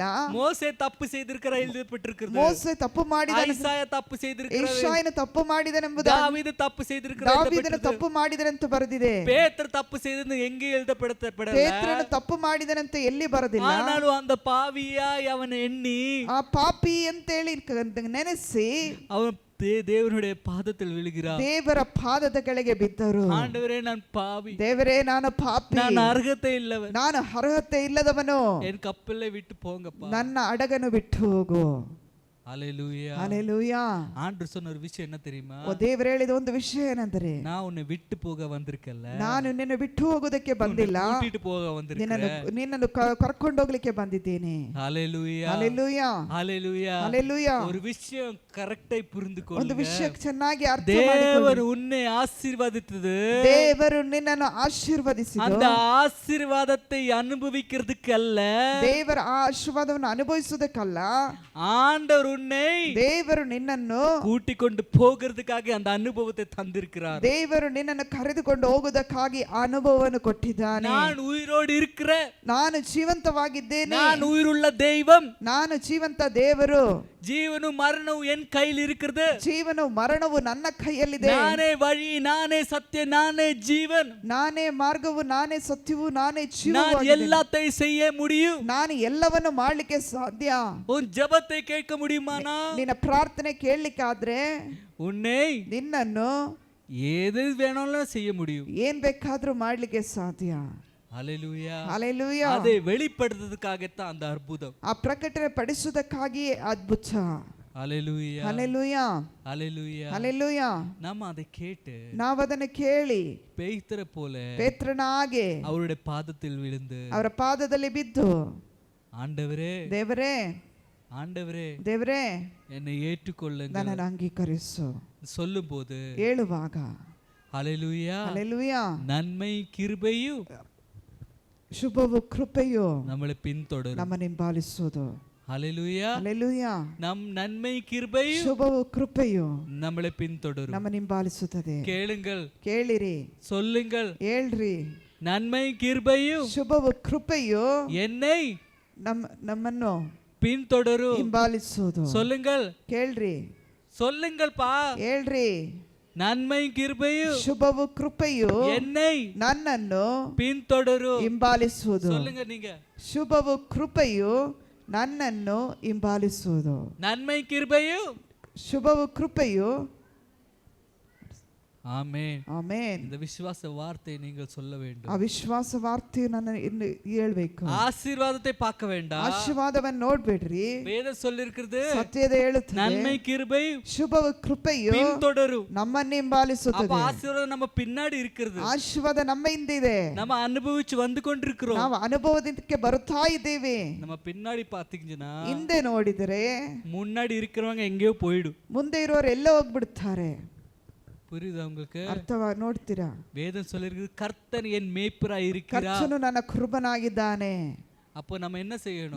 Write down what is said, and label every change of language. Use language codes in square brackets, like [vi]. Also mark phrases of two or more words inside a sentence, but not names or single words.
[ta] மோசே தப்பு செய்திருக்கிறார் எழுதப்பட்டிருக்கிறது, [kn] ಮೋಸೆ ತಪ್ಪು ಮಾಡಿದನು, [ta] ஐசாயா தப்பு செய்திருக்கிறார், [kn] ಯೆಶಾಯನು ತಪ್ಪು ಮಾಡಿದನೆಂಬುದು, [ta] தாவೀது தப்பு செய்திருக்கிறார், [kn] ದಾವೀದನು ತಪ್ಪು ಮಾಡಿದನೆಂತ ಬರೆದಿದೆ. [ta] பேதுரு தப்பு செய்தது எங்கே எழுதப்படல. [kn] ಪೇತ್ರನು ತಪ್ಪು ಮಾಡಿದನಂತ ಎಲ್ಲಿ ಬರದಿಲ್ಲ. [ta] ஆனாலும் அந்த பாவியாய் அவன் எண்ணி [kn] ಆ ಪಾಪಿ ಅಂತೇಳಿ ನೆನೆಸಿ [ta] அவன் தேவனுடைய பாதத்தில் விழுகிறார். [kn] ದೇವರ ಪಾದದ ಕೆಳಗೆ ಬಿದ್ದರು. [ta] ஆண்டவரே நான் பாவி, [kn] ದೇವರೇ ನಾನು ಪಾಪಿ, [ta] நான் ಅರ್ಹತೆ ಇಲ್ಲವன், [kn] ನಾನು ಅರ್ಹತೆ ಇಲ್ಲದವನು, [ta] என் கப்பலை விட்டு போங்கப்பா. [kn] ನನ್ನ ಹಡಗನ್ನು ಬಿಟ್ಟು ಹೋಗು. [ta] ஹalleluya. [kn] ಹಲ್ಲೆಲೂಯಾ. [ta] ஆண்டவர் சொன்ன ஒரு விஷயம் என்ன தெரியுமா? [kn] ಓ ದೇವರು ಹೇಳಿದ ಒಂದು ವಿಷಯ ಏನಂದ್ರೆ, [ta] நான் உன்னை விட்டு போக வந்திருக்கಲ್ಲ, [kn] ನಾನು ನಿನ್ನ ಬಿಟ್ಟು ಹೋಗೋದಕ್ಕೆ ಬಂದಿಲ್ಲ, [ta] கூட்டிட்டு போக வந்திருக்கேன், [kn] ನಿನ್ನನ್ನು ಕರ್ಕೊಂಡು ಹೋಗ್ಲಿಕ್ಕೆ ಬಂದಿದ್ದೇನೆ. [ta] ஹalleluya. [kn] ಹಲ್ಲೆಲೂಯಾ. [ta] ஹalleluya. [kn] ಹಲ್ಲೆಲೂಯಾ. [ta] ஒரு விஷயம் கரெக்டாய் [kn] ಒಂದು [ta] புரிந்துಕೊಳ್ಳுங்க. [kn] ವಿಷಯ ಚೆನ್ನಾಗಿ ಅರ್ಥ [ta] தேவன் [kn] ಮಾಡಿಕೊಳ್ಳಿ. [ta] உன்னை ஆசீர்வதித்தது, [kn] ದೇವರು ನಿನ್ನನ್ನು ಆಶೀರ್ವದಿಸಿದ, [ta] அந்த ஆசீர்வாதத்தை அனுபவிக்கிறதுக்கு அல்ல, [kn] ದೇವರ ಆ ಆಶೀರ್ವಾದವನ್ನು ಅನುಭವಿಸುವುದಕ್ಕಲ್ಲ, [ta] ஆண்டவர் உன்னை [kn] ದೇವರು ನಿನ್ನನ್ನು [ta] கூட்டிக் கொண்டு போகிறதுக்காக அந்த அனுபவத்தை தந்திருக்கிறார். [kn] ದೇವರು ನಿನ್ನನ್ನು ಕರೆದುಕೊಂಡು ಹೋಗುವುದಕ್ಕಾಗಿ ಆ ಅನುಭವವನ್ನು ಕೊಟ್ಟಿದ್ದಾನೆ. [ta] நான் உயிரோடு இருக்கிற, [kn] ನಾನು ಜೀವಂತವಾಗಿದ್ದೇನೆ, [ta] நான் உயிருள்ள தெய்வம், [kn] ನಾನು ಜೀವಂತ ದೇವರು, [ta] ஜீவனும் மரணமும் என் கையில் இருக்கிறது, [kn] ಜೀವನವು ಮರಣವು ನನ್ನ ಕೈಯಲ್ಲಿದೆ, [ta] நானே வழி, நானே சத்தியம், நானே ஜீவன், [kn] ನಾನೇ ಮಾರ್ಗವು, ನಾನೇ ಸತ್ಯವು, ನಾನೇ [ta] நான் [kn] ಜೀವವಾಗಿದ್ದೇನೆ, [ta] எல்லாத்தையும் செய்ய முடியும். [kn] ನಾನು ಎಲ್ಲವನ್ನು ಮಾಡ್ಲಿಕ್ಕೆ ಸಾಧ್ಯ. [ta] உன் ஜெபத்தை கேட்க முடியுமானா? [kn] ನಿನ್ನ ಪ್ರಾರ್ಥನೆ ಕೇಳಲಿಕ್ಕಾದ್ರೆ [ta] உன்னை [kn] ನಿನ್ನನ್ನು [ta] எது வேணாலும் செய்ய முடியும். [kn] ಏನ್ ಬೇಕಾದ್ರೂ ಮಾಡ್ಲಿಕ್ಕೆ ಸಾಧ್ಯ. [ta] ஹalleluya. [kn] ಹಲ್ಲೆಲೂಯಾ. [ta] அதை வெளிப்படுத்துறதுக்காகத்தான் அந்த அற்புதம். [kn] ಆ ಪ್ರಕಟಣೆ ಪಡಿಸುವುದಕ್ಕಾಗಿಯೇ ಅದ್ಭುತ. [ta] ஹalleluya. [kn] ಹಲ್ಲೆಲೂಯಾ. [ta] ஹalleluya. [kn] ಹಲ್ಲೆಲೂಯಾ. [ta] நம்ம அதை கேட்டு [kn] ನಾವದನ್ನು ಕೇಳಿ [ta] பேய்த்தற போல [kn] ಪೇತ್ರನ ಹಾಗೆ [ta] அவருடைய பாதத்தில் விழுந்து, [kn] ಅವರ ಪಾದದಲ್ಲಿ ಬಿದ್ದು, [ta] ஆண்டவரே, [kn] ದೇವರೇ, [ta] ஆண்டவரே, [kn] ದೇವರೇ, [ta] என்னை ஏற்றுக்கொள்ளுங்க [kn] ನನ್ನನ್ನು ಅಂಗೀಕರಿಸು [ta] சொல்லும்போது, [kn] ಹೇಳುವಾಗ, [ta] ஹalleluya, [kn] ಹಲ್ಲೆಲೂಯಾ, [ta] நன்மை கிருபையும் [kn] ಶುಭವು ಕೃಪೆಯು [ta] நம்மளை பின்தொடரும். [kn] ನಮ್ಮನ್ನು ಹಿಂಬಾಲಿಸುವುದು. [ta] ஹalleluya. [kn] ಹಲ್ಲೆಲೂಯಾ. [ta] நம் நன்மை கிருபையும் [kn] ಶುಭವು ಕೃಪೆಯು [ta] நம்மளை பின்தொடரும். [kn] ನಮ್ಮನ್ನು ಹಿಂಬಾಲಿಸುತ್ತದೆ. [ta] கேளுங்கள், [kn] ಕೇಳಿರಿ, [ta] சொல்லுங்கள், [kn] ಹೇಳ್ರಿ, [ta] நன்மை கிருபையும் [kn] ಶುಭವು ಕೃಪೆಯು [ta] என்னை [kn] ನಮ್ಮನ್ನು [ta] பின்தொடரும். [kn] ಹಿಂಬಾಲಿಸುವುದು. [ta] சொல்லுங்கள், [kn] ಕೇಳ್ರಿ, [ta] சொல்லுங்கள் பா, [kn] ಹೇಳ್ರಿ, [ta] நன்மை கிருபையும் [kn] ಶುಭವು ಕೃಪೆಯು [ta] என்னை [kn] ನನ್ನನ್ನು [ta] பின்தொடரும். [kn] ಹಿಂಬಾಲಿಸುವುದು. [ta] சொல்லுங்க நீங்க, [kn] ಶುಭವು ಕೃಪೆಯು ನನ್ನನ್ನು ಹಿಂಬಾಲಿಸುವುದು. [ta] நன்மை கிருபையும், [kn] ಶುಭವು ಕೃಪೆಯು. [ta] ஆமென். [kn] ಆಮೆನ್. [ta] இந்த விசுவாச வார்த்தையை நீங்கள் சொல்ல வேண்டும். [kn] ಆ ವಿಶ್ವಾಸ ವಾರ್ತೆಯು ನನ್ನ ಇನ್ನು ಹೇಳ್ಬೇಕು. [ta] ஆசீர்வாதத்தை பார்க்க வேண்டாம், [kn] ಆಶೀರ್ವಾದವನ್ನು ನೋಡ್ಬೇಡ್ರಿ. [ta] வேதம் சொல்லிருக்கிறது, [kn] ಸತ್ಯದ ಹೇಳುತ್ತದೆ, [ta] நன்மை கிருபை [kn] ಶುಭವು ಕೃಪೆಯು [ta] பின்தொடரும். [kn] ನಮ್ಮನ್ನು [ta] அப்ப [kn] ಹಿಂಬಾಲಿಸುತ್ತದೆ. [ta] ஆசீர்வாதம் நம்ம பின்னாடி இருக்கிறது, [kn] ಆಶೀರ್ವಾದ ನಮ್ಮ ಹಿಂದಿದೆ, [ta] நம்ம ಅನುಭವಿச்சு வந்து கொண்டிருக்கிறோம். [kn] ನಾವು ಅನುಭವದಕ್ಕೆ ಬರುತ್ತಾ ಇದ್ದೇವೆ. [ta] நம்ம பின்னாடி பாத்தீங்கன்னா [kn] ಹಿಂದೆ ನೋಡಿದರೆ [ta] முன்னாடி இருக்கிறவங்க எங்கேயோ போயிடும். [kn] ಮುಂದೆ ಇರೋರು ಎಲ್ಲ ಹೋಗ್ಬಿಡ್ತಾರೆ. [ta] புரியுதா உங்களுக்கு? [kn] ಅರ್ಥವ ನೋಡ್ತೀರಾ? [ta] வேதம் சொல்லிருக்குது, கர்த்தர் என் மேய்ப்பரா இருக்கிறார். [kn] ಕರ್ತನು ನನ್ನ ಕುರುಬನಾಗಿದ್ದಾನೆ. [ta] அப்போ நம்ம என்ன செய்யணும்?